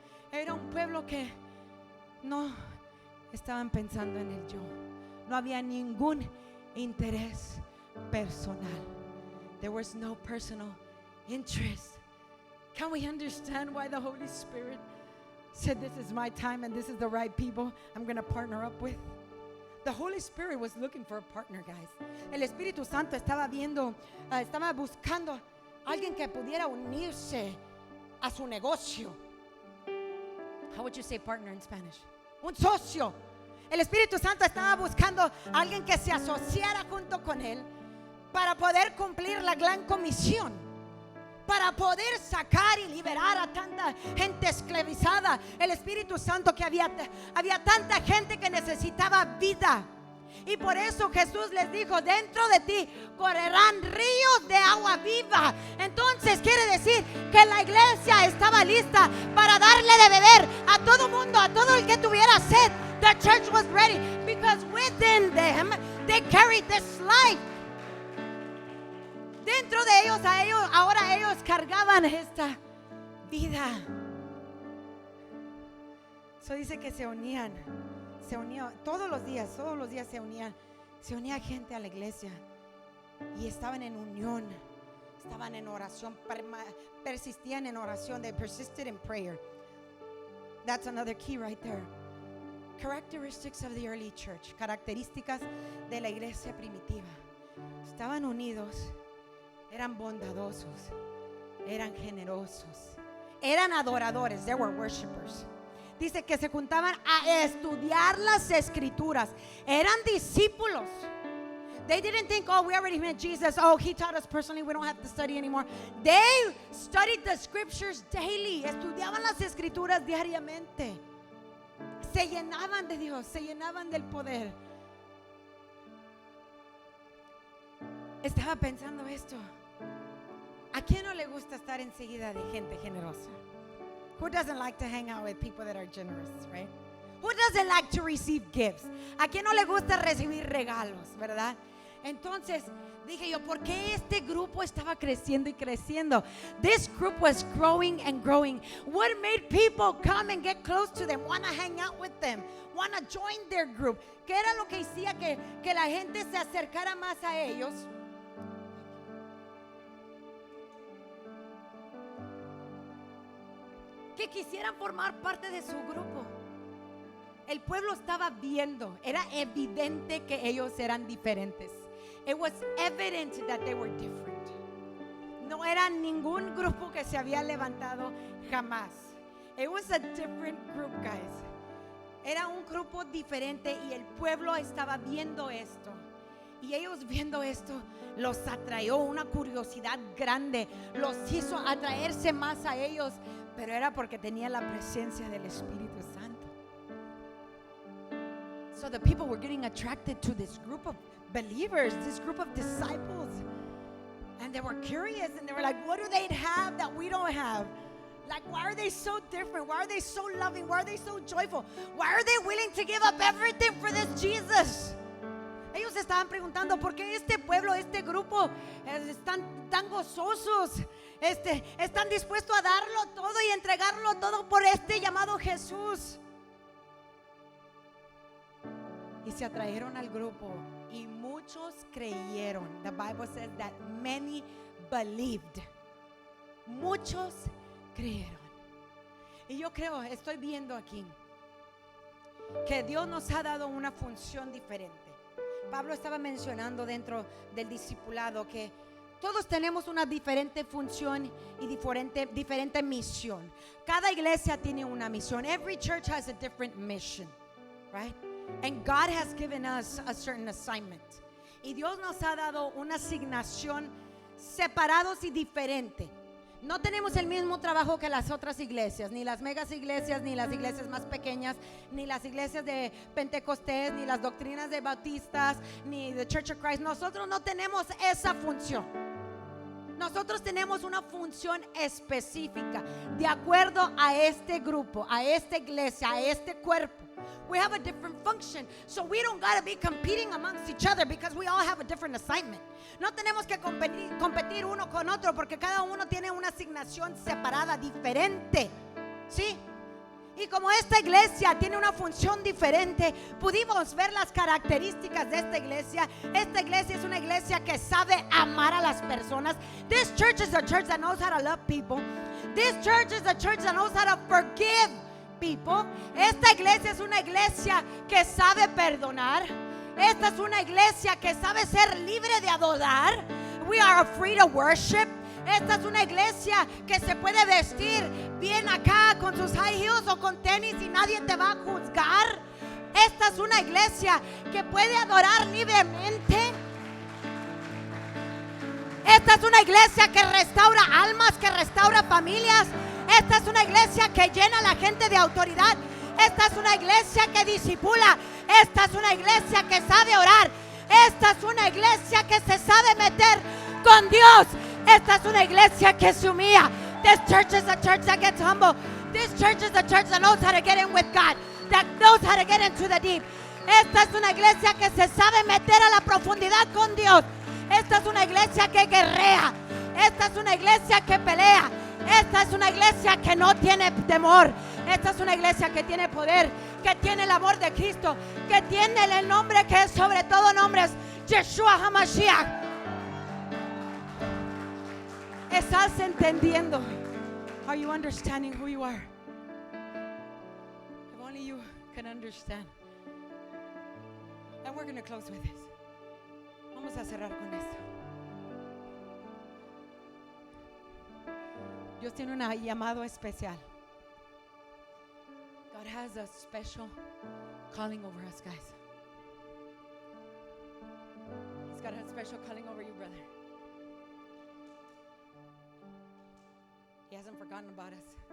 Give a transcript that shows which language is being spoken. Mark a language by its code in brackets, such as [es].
[es] Era un pueblo que no estaban pensando en el yo. No había ningún interés personal. [en] There was no personal interest. Can we understand why the Holy Spirit said, this is my time and this is the right people I'm going to partner up with? The Holy Spirit was looking for a partner, guys. [es] El Espíritu Santo estaba buscando a alguien que pudiera unirse a su negocio. [en] How would you say partner in Spanish? [es] Un socio. El Espíritu Santo estaba buscando a alguien que se asociara junto con él para poder cumplir la gran comisión, para poder sacar y liberar a tanta gente esclavizada. El Espíritu Santo, que había tanta gente que necesitaba vida. Y por eso Jesús les dijo, dentro de ti correrán ríos de agua viva. Entonces quiere decir que la iglesia estaba lista para darle de beber a todo mundo, a todo el que tuviera sed. [en] The church was ready because within them they carried this life. [es] Dentro de ellos, ahora ellos cargaban esta vida. So dice que se unían todos los días se unía gente a la iglesia y estaban en unión, estaban en oración, persistían en oración. [en] They persisted in prayer. That's another key right there. Characteristics of the early church, [es] características de la iglesia primitiva. Estaban unidos, eran bondadosos, eran generosos, eran adoradores. [en] They were worshipers. [es] Dice que se juntaban a estudiar las escrituras. Eran discípulos. [en] They didn't think, oh, we already met Jesus. Oh, he taught us personally. We don't have to study anymore. They studied the scriptures daily. [es] Estudiaban las escrituras diariamente. Se llenaban de Dios, se llenaban del poder. Estaba pensando esto. ¿A quién no le gusta estar enseguida de gente generosa? [en] Who doesn't like to hang out with people that are generous, right? Who doesn't like to receive gifts? [es] ¿A quién no le gusta recibir regalos, verdad? Entonces dije yo, ¿por qué este grupo estaba creciendo y creciendo? [en] This group was growing and growing. What made people come and get close to them, want to hang out with them, want to join their group? [es] ¿Qué era lo que hacía que la gente se acercara más a ellos? Que quisieran formar parte de su grupo. El pueblo estaba viendo, era evidente que ellos eran diferentes. [en] It was evident that they were different. [es] No era ningún grupo que se había levantado jamás. [en] It was a different group, guys. [es] Era un grupo diferente y el pueblo estaba viendo esto. Y ellos viendo esto los atrajo una curiosidad grande, los hizo atraerse más a ellos, pero era porque tenía la presencia del Espíritu Santo. [en] So the people were getting attracted to this group of believers, this group of disciples, and they were curious and they were like, what do they have that we don't have? Like, why are they so different? Why are they so loving? Why are they so joyful? Why are they willing to give up everything for this Jesus? Ellos [es] estaban preguntando por qué este pueblo, este grupo están tan gozosos, están dispuestos a darlo todo y entregarlo todo por este llamado Jesús. Y se atrajeron al grupo y muchos creyeron. [en] The Bible says that many believed. [es] Muchos creyeron. Y yo creo, estoy viendo aquí que Dios nos ha dado una función diferente. Pablo estaba mencionando dentro del discipulado que todos tenemos una diferente función y diferente misión. Cada iglesia tiene una misión. [en] Every church has a different mission, right? And God has given us a certain assignment. [es] Y Dios nos ha dado una asignación separados y diferente. No tenemos el mismo trabajo que las otras iglesias, ni las megas iglesias, ni las iglesias más pequeñas, ni las iglesias de Pentecostés, ni las doctrinas de bautistas, ni the Church of Christ. Nosotros no tenemos esa función. Nosotros tenemos una función específica de acuerdo a este grupo, a esta iglesia, a este cuerpo. [en] We have a different function, so we don't gotta be competing amongst each other because we all have a different assignment. [es] No tenemos que competir uno con otro porque cada uno tiene una asignación separada, diferente, ¿sí? Y como esta iglesia tiene una función diferente, pudimos ver las características de esta iglesia. Esta iglesia es una iglesia que sabe amar a las personas. [en] This church is a church that knows how to love people. This church is a church that knows how to forgive people. [es] Esta iglesia es una iglesia que sabe perdonar. Esta es una iglesia que sabe ser libre de adorar. [en] We are free to worship. [es] Esta es una iglesia que se puede vestir bien acá con sus high heels o con tenis y nadie te va a juzgar. Esta es una iglesia que puede adorar libremente. Esta es una iglesia que restaura almas, que restaura familias. Esta es una iglesia que llena a la gente de autoridad. Esta es una iglesia que discipula. Esta es una iglesia que sabe orar. Esta es una iglesia que se sabe meter con Dios. Esta es una iglesia que se humilla. [en] This church is a church that gets humble. This church is a church that knows how to get in with God, that knows how to get into the deep. [es] Esta es una iglesia que se sabe meter a la profundidad con Dios. Esta es una iglesia que guerrea. Esta es una iglesia que pelea. Esta es una iglesia que no tiene temor. Esta es una iglesia que tiene poder, que tiene el amor de Cristo, que tiene el nombre que es sobre todo nombres, Yeshua HaMashiach. ¿Estás entendiendo? [en] Are you understanding who you are? If only you can understand. And we're going to close with this. [es] Vamos a cerrar con esto. Dios tiene un llamado especial. [en] God has a special calling over us, guys. He's got a special calling over you, brother. He hasn't forgotten about us.